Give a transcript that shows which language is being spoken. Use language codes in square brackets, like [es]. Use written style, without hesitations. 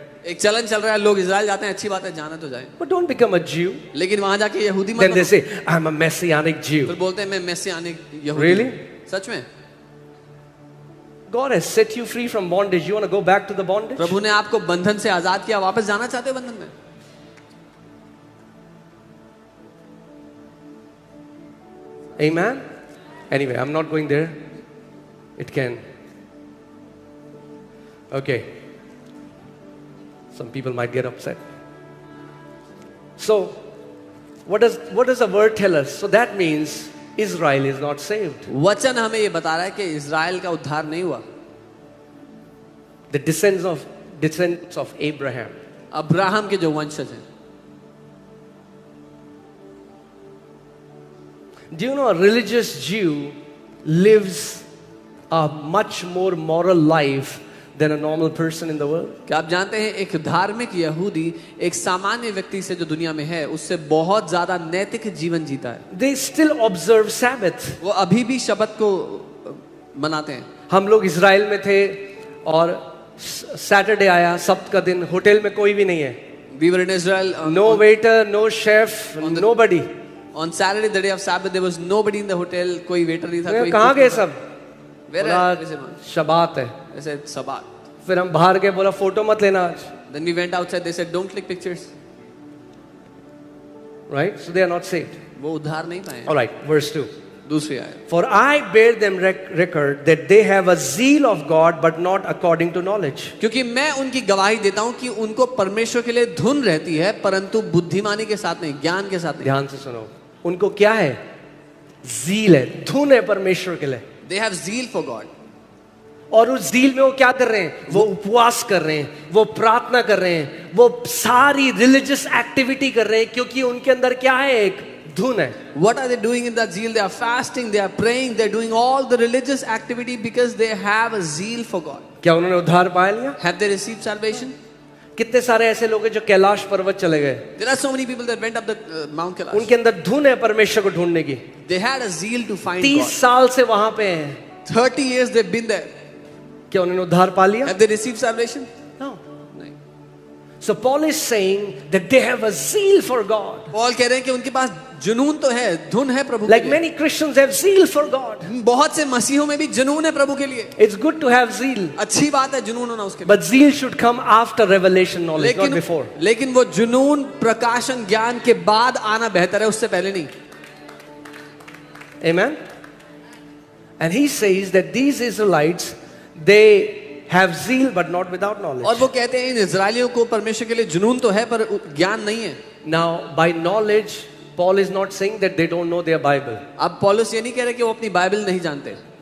[hi] एक चलन चल रहा है, लोग इजराइल जाते हैं, अच्छी बात है, जाना तो जाए, [en] But don't become a Jew. [hi] लेकिन वहां जाके यहूदी मत [en] Then they [hi] बनो. [en] say, I'm a Messianic Jew. [hi] फिर बोलते हैं मैं मैसियानिक यहूदी. [en] Really? [hi] सच में? [en] God has set you free from bondage. You want to go back to the bondage? [hi] प्रभु ने आपको बंधन से आजाद किया, वापस जाना चाहते हो बंधन में? [en] Amen? Anyway, I'm not going there. It can. Okay. Some people might get upset. So, what does the word tell us? So that means Israel is not saved. [hi] वचन हमें ये बता रहा है कि इज़राइल का उद्धार नहीं हुआ. [en] The descendants of Abraham. [hi] Abraham के जो वंशज हैं. [en] Do you know a religious Jew lives a much more moral life than a normal person in the world? [hi] क्या आप जानते हैं एक धार्मिक यहूदी एक सामान्य व्यक्ति से जो दुनिया में है उससे बहुत ज्यादा नैतिक जीवन जीता है. [en] They still observe Sabbath. [hi] वो अभी भी शब्द को मनाते हैं. हम लोग इज़राइल में थे और सैटरडे आया, सब्त का दिन, होटल में कोई भी नहीं है. [en] We were in Israel. No waiter, no chef, nobody. On Saturday, the day of Sabbath, there was nobody in the hotel. [hi] कोई waiter नहीं था. कोई कहाँ गए सब? [en] Where [hi] बोला शबात है. [en] I said Sabbath. [hi] फिर हम बाहर गए, बोला फोटो मत लेना आज. [en] Then we went outside. They said don't click pictures. Right? So they are not saved. [hi] वो उद्धार नहीं पाए. [en] All right, verse 2. [hi] दूसरी आयत. [en] For I bear them record that they have a zeal of God but not according to knowledge. [hi] क्योंकि मैं उनकी गवाही देता हूँ कि उनको परमेश्वर के लिए धुन रहती है परंतु बुद्धिमानी के साथ नहीं, ज्ञान के साथ नहीं. ध्यान से सुनो. उनको क्या है? ज़ील है, धुन है परमेश्वर के लिए. [en] They have zeal for God. [hi] और उस ज़ील में वो क्या कर रहे हैं? वो उपवास कर रहे हैं, वो प्रार्थना कर रहे हैं, वो सारी रिलीजियस एक्टिविटी कर रहे हैं क्योंकि उनके अंदर क्या है? एक धुन है. [en] What are they doing in that zeal? They are fasting, they are praying, they are doing all the religious activity because they have a zeal for God. [hi] क्या उन्होंने उद्धार पाया लिया? [en] Have they received salvation? [hi] कितने सारे ऐसे लोग हैं जो कैलाश पर्वत चले गए. [en] There are so many people that went up the Mount Kailash. [hi] उनके अंदर धुन है परमेश्वर को ढूंढने की. [en] They had a zeal to find [hi] 30 [en] God. [hi] साल से वहां पे हैं. [en] 30 years they've been there. [hi] क्या उन्होंने उद्धार पा लिया? [en] Have they received salvation? No. [hi] नहीं. [en] So Paul is saying that they have a zeal for God. [hi] Paul कह रहे हैं कि उनके पास जुनून तो है, धुन है प्रभु [en] Like [hi] के लिए. [en] many Christians have zeal for God. [hi] बहुत से मसीहों में भी जुनून है प्रभु के लिए. [en] It's good to have zeal. [hi] अच्छी बात है जुनून होना उसके लिए. [en] But zeal should come after revelation knowledge, not before. [hi] लेकिन वो जुनून प्रकाशन ज्ञान के बाद आना बेहतर है, उससे पहले नहीं. [en] Amen. And he says that these Israelites, they have zeal but not without knowledge. [hi] और वो कहते हैं इन इजरायलियों को परमेश्वर के लिए जुनून तो है पर ज्ञान नहीं है. [en] Now, by knowledge, Paul is not saying that they don't know their Bible. [hi] अब पौलुस ये नहीं कह रहे कि वो अपनी बाइबल नहीं जानते.